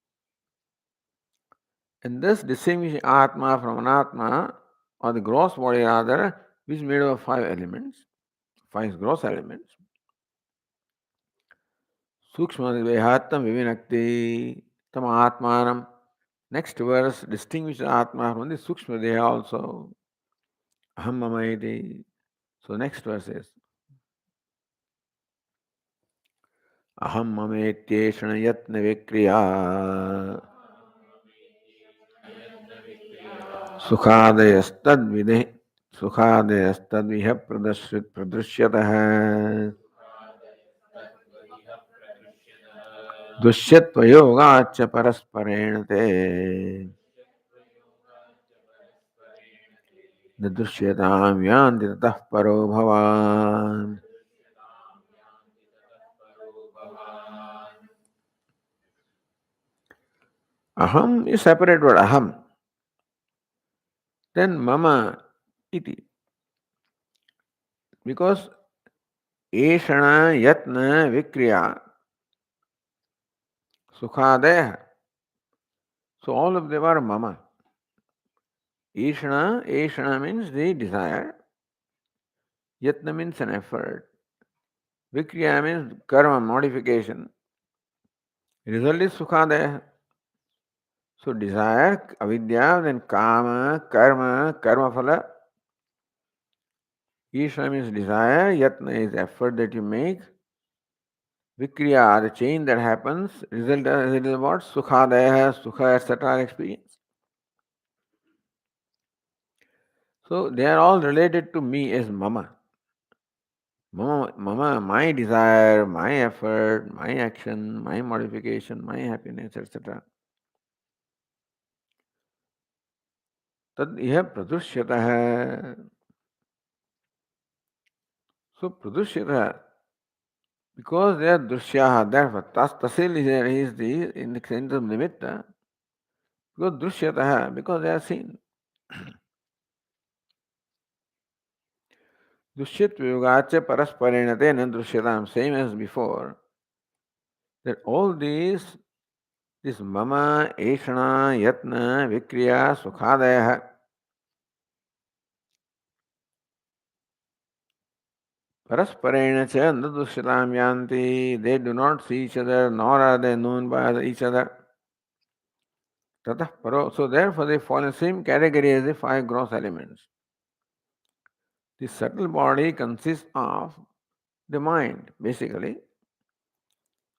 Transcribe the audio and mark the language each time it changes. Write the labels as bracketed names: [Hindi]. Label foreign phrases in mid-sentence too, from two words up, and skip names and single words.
[English] And thus distinguishing Atma from Anatma, or the gross body rather, which is made of five elements, five gross elements. [Sanskrit] Sukshma Dehatam Vivinakti Tam Atmanam. [English] Next verse distinguishes Atma from the [Sanskrit] Sukshma Deha [English] also. [Sanskrit] Aham Mamaiti. [English] So next verse is [Sanskrit] Aham Mametyeshana Yatna Vikriya Sukhadayastadvidhi Sukhadayastadviha Pradrishyatah Dushyatvayogacha Parasparenate Dusyatam Yanti Tatah Paro Bhavan. [English] Aham is separate word aham. [Sanskrit] Then mama iti. Because eshana yatna vikriya sukhadeha. [English] So all of them are mama. Eshana means the desire. Yatna means an effort. Vikriya means karma, modification. Result is sukhadeha. So desire, avidya, then kama, [Sanskrit] karma phala. [English] Ishna means desire, yatna is effort that you make. Vikriya, the change that happens, result is what? [Sanskrit] Sukhadaya, sukha, [English] etc. experience. So they are all related to me as mama. Mama, my desire, my effort, my action, my modification, my happiness, etc. [Sanskrit] Tad iha pradushyatah. [English] So pradushyatah, because they are drushyaha, therefore tasil is the in the sense of nimitta. Because drushyatah, because they are seen. [Sanskrit] Dushyatva yogacha parasparenate drusyatam, [English] same as before. That all these, this [Sanskrit] mama, eshana, yatna, vikriya, sukhadaya, parasparena cha nadusyatam yanti, [English] they do not see each other, nor are they known by each other. [Sanskrit] Tatah paro, [English] so therefore they fall in the same category as the five gross elements. The subtle body consists of the mind, basically.